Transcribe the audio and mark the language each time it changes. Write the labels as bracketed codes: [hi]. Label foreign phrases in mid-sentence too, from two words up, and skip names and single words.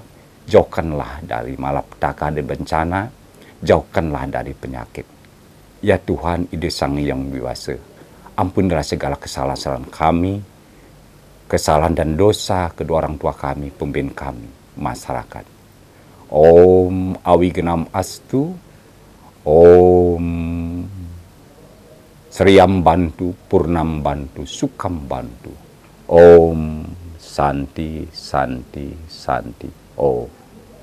[id] Jauhkanlah dari malapetaka dan bencana, jauhkanlah dari penyakit. Ya Tuhan, Ide Sang Yang Wiwasa, ampunilah segala kesalahan kami, kesalahan dan dosa kedua orang tua kami, pemimpin kami, masyarakat. [sa] ॐ अविघ्नमस्तु ॐ श्रीं भवन्तु पूर्णं भवन्तु सुखं भवन्तु. ॐ शान्तिः शान्तिः शान्तिः.